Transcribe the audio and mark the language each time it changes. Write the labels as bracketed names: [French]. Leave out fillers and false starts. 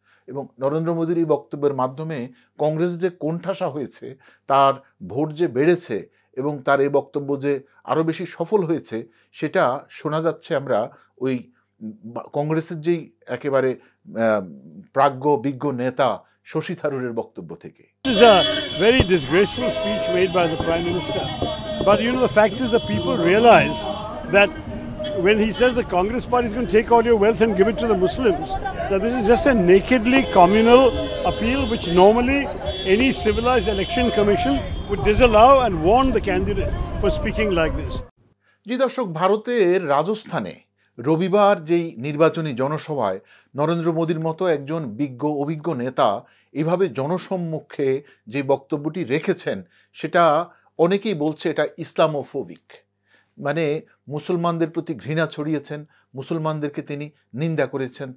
[Bangla] এবং নরেন্দ্র মোদীর এই বক্তব্যের মাধ্যমে কংগ্রেস যে কোণঠাসা হয়েছে, তার ভোট যে বেড়েছে এবং তার এই বক্তব্য যে আরও বেশি সফল হয়েছে, সেটা শোনা যাচ্ছে আমরা ওই কংগ্রেসের যেই একেবারে প্রাজ্ঞ বিজ্ঞ নেতা শশী থারুরের বক্তব্য থেকে। [English] This is a very disgraceful speech made by the Prime Minister. But you know, the fact is the people realize that when he says the Congress party is going to take all your wealth and give it to the Muslims, that this is just a nakedly communal appeal which normally any civilized election commission would disallow and warn the candidate for speaking like this. [Bangla] জি দর্শক, ভারতের রাজস্থানে রবিবার যেই নির্বাচনী জনসভায় নরেন্দ্র মোদীর মতো একজন অভিজ্ঞ নেতা এভাবে জনসম্মুখে যে বক্তব্যটি রেখেছেন, সেটা অনেকেই বলছে এটা ইসলামোফোবিক, মানে মুসলমানদের প্রতি ঘৃণা ছড়িয়েছেন, মুসলমানদেরকে তিনি নিন্দা করেছেন।